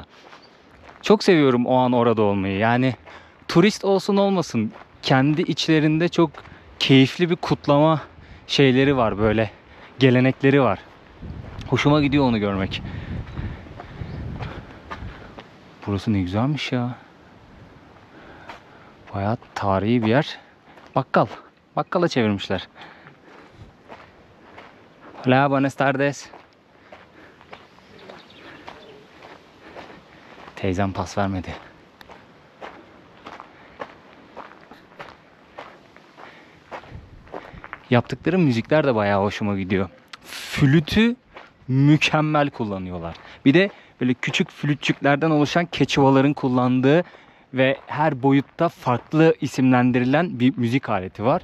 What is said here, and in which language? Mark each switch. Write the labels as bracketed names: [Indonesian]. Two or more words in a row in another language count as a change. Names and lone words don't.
[Turkish] Çok seviyorum o an orada olmayı. Yani turist olsun olmasın, kendi içlerinde çok keyifli bir kutlama şeyleri var, böyle gelenekleri var. Hoşuma gidiyor onu görmek. Burası ne güzelmiş ya. Bayağı tarihi bir yer. Bakkal. Bakkala çevirmişler. [Spanish] Hola, buenas tardes. [Turkish] Teyzem pas vermedi. Yaptıkları müzikler de bayağı hoşuma gidiyor. Flütü mükemmel kullanıyorlar. Bir de böyle küçük flütçüklerden oluşan keçivaların kullandığı ve her boyutta farklı isimlendirilen bir müzik aleti var.